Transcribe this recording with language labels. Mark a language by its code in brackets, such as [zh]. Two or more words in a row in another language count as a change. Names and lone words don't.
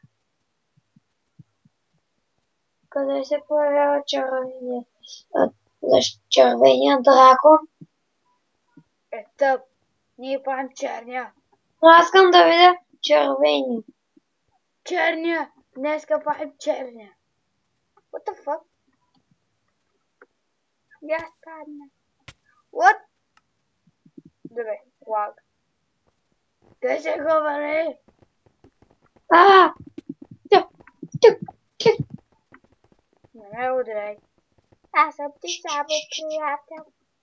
[bg] Къде се появява червения дракон? Тъп. Ние правим черния. Но аз искам да видя червения. Черния. Днеска правим черния. [en] What the fuck? [bg] Я падна. What? Добре, лаг. Къде се говори? Тюк. Не ме удряй. Аз съм ти само приятел.